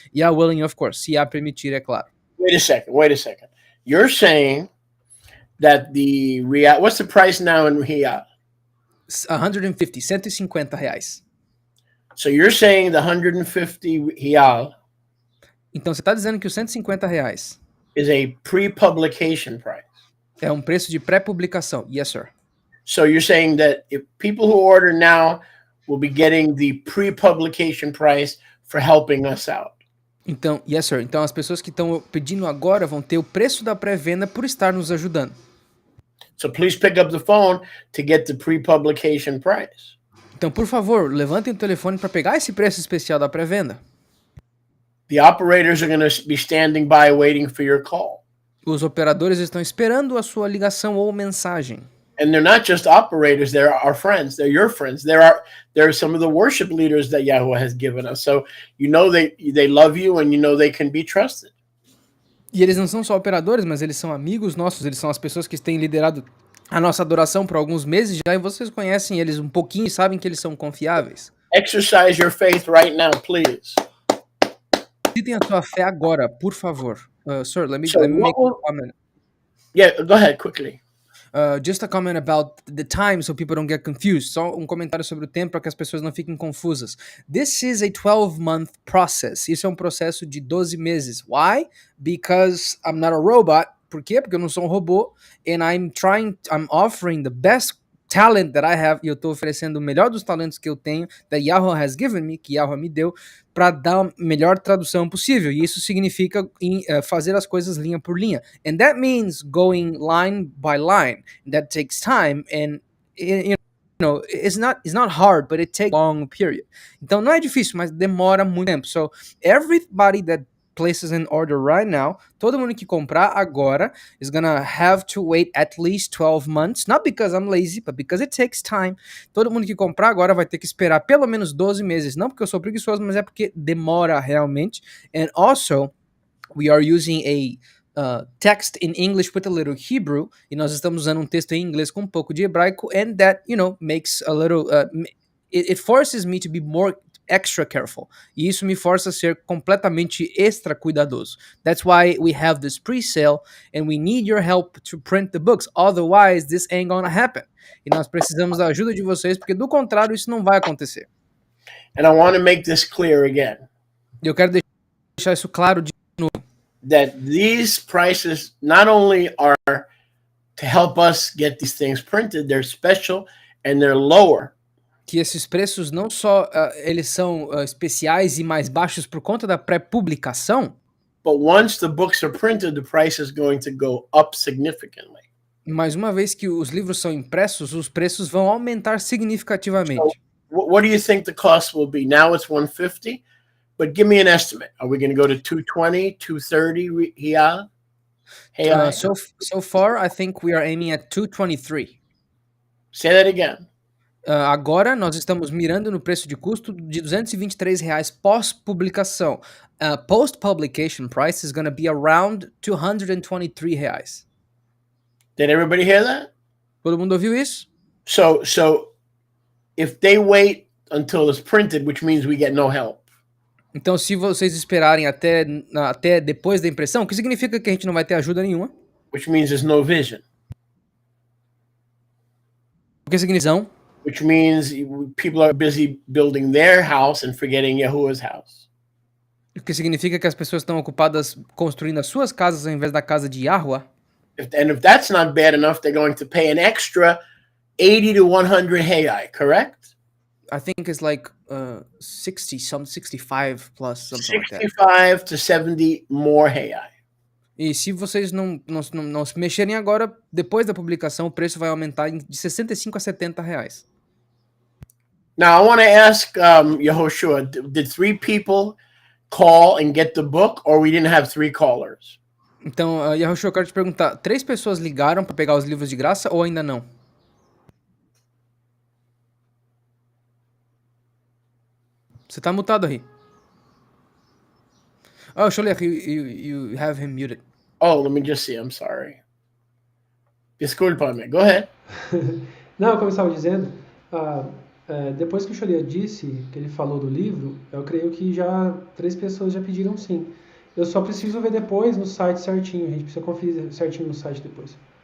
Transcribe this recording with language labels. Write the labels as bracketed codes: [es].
[pt] E [en] a willing, of course, [pt] se a permitir, é claro. [en] Wait a second. You're saying that the real, what's the price now in real? [pt] 150 reais. [en] So you're saying the 150 real [pt] Então você está dizendo que os 150 reais [en] is a pre-publication price. [pt] É um preço de pré-publicação. [en] Yes, sir. So you're saying that if people who order now will be getting the pre-publication price for helping us out. Então, yes, sir. [pt] Então as pessoas que estão pedindo agora vão ter o preço da pré-venda por estar nos ajudando. [en] So please pick up the phone to get the pre-publication price. [pt] Então, por favor, levantem o telefone para pegar esse preço especial da pré-venda. [en] The operators are going to be standing by waiting for your call. [pt] Os operadores estão esperando a sua ligação ou mensagem. [en] And they're not just operators, they're our friends, they're your friends. They're some of the worship leaders that Yahweh has given us. So you know they love you and you know they can be trusted. [pt] E eles não são só operadores, mas eles são amigos nossos, eles são as pessoas que têm liderado a nossa adoração por alguns meses já, e vocês conhecem eles um pouquinho e sabem que eles são confiáveis. [en] Exercise your faith right now, please. [pt] Citem a sua fé agora, por favor. [en] Sir, let me make a comment. Yeah, go ahead quickly. Just a comment about the time so people don't get confused. [pt] Só um comentário sobre o tempo para que as pessoas não fiquem confusas. [en] This is a 12-month process. [pt] Isso é um processo de 12 meses. [en] Why? Because I'm not a robot. [pt] Por quê? Porque eu não sou um robô. [en] And I'm offering the best talent that I have, [pt] e eu estou oferecendo o melhor dos talentos que eu tenho, [en] that Yahweh has given me, [pt] que Yahweh me deu, para dar a melhor tradução possível. E isso significa fazer as coisas linha por linha. [en] And that means going line by line. That takes time, and you know, it's not hard, but it takes a long period. [pt] Então não é difícil, mas demora muito tempo. [en] So everybody that places an order right now, [pt] todo mundo que comprar agora [en] is gonna have to wait at least 12 months, not because I'm lazy, but because it takes time. [pt] Todo mundo que comprar agora vai ter que esperar pelo menos 12 meses, não porque eu sou preguiçoso, mas é porque demora realmente. [en] And also, we are using a text in English with a little Hebrew, [pt] e nós estamos usando um texto em inglês com um pouco de hebraico, [en] and that, you know, makes a little, it forces me to be more extra careful. [pt] E isso me força a ser completamente extra cuidadoso. [en] That's why we have this pre-sale and we need your help to print the books. Otherwise, this ain't gonna happen. [pt] E nós precisamos da ajuda de vocês, porque do contrário, isso não vai acontecer. [en] And I want to make this clear again. [pt] Eu quero deixar isso claro de novo. [en] That these prices not only are to help us get these things printed, they're special and they're lower. [pt] Que esses preços não só eles são especiais e mais baixos por conta da pré-publicação, [en] but once the books are printed, the price is going to go up significantly. [pt] Mas uma vez que os livros são impressos, os preços vão aumentar significativamente. [en] So, what do you think the cost will be? Now it's 150, but give me an estimate. Are we going to go to 220, 230 real? So far, I think we are aiming at 223. Say that again. [pt] Agora nós estamos mirando no preço de custo de R$ 223 pós-publicação. [en] Post-publication price is going to be around R$ 223. Did everybody hear that? [pt] Todo mundo ouviu isso? [en] So if they wait until it's printed, which means we get no help. [pt] Então, se vocês esperarem até depois da impressão, o que significa que a gente não vai ter ajuda nenhuma? [en] Which means there's no vision. [pt] O que significa? [en] Which means people are busy building their house and forgetting Yahuwah's house. [pt] O que significa que as pessoas estão ocupadas construindo as suas casas ao invés da casa de Yahuwah. [en] And if that's not bad enough, they're going to pay an extra 80 to 100 hei, correct? I think it's like 65 plus something like that. 65 to 70 more hei. [pt] E se vocês não se mexerem agora, depois da publicação, o preço vai aumentar de 65 a 70 reais. [en] Now, I want to ask Yehoshua, did 3 people call and get the book, or we didn't have 3 callers? [pt] Então, Yehoshua, eu quero te perguntar, 3 pessoas ligaram para pegar os livros de graça ou ainda não? Você tá mutado aí. [en] Oh, Sholech, you have him muted. Oh, let me just see. I'm sorry. [pt] Desculpa-me. [en] Go ahead. [pt] Não, como eu estava dizendo, depois que o Sholia disse que ele falou do livro, eu creio que já 3 pessoas já pediram sim. Eu só preciso ver depois no site certinho. A gente precisa conferir certinho no site depois.